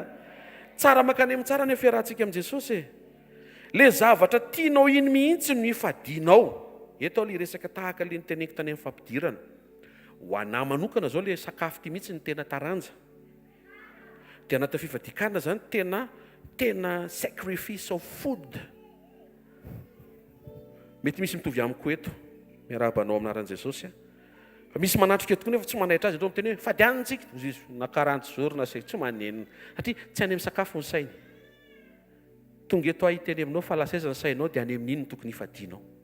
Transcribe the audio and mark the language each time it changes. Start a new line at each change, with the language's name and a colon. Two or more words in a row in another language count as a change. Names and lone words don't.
Malagasy: Tsara makany amin'ny tsara ny fiarahantsika amin'i Jesosy. Le zavatra tianao iny mihitsy no hifadianao. Eto ilay resaka tahaka ilay niteneniko tany amin'ny fampidirana. Ho anahy manokana zao ilay sakafo ty mihitsy ny tena taranja. Dia anaty fifadikana zany tena
English: sacrifice of food.
Malagasy: Mety misy mitovy amiko eto miarabanao aminaran'i Jesosy. Fa misy manatrika tokoa nefa tsy manaitra azy indreo miteny hoe fady anitsika na 40 jours na tsy manenina satria tsy any amin'ny sakafo ny sainy. Tonga eto ahiteny aminao fa lasa aiza ny sainao dia any amin'iny tokony hifadianao.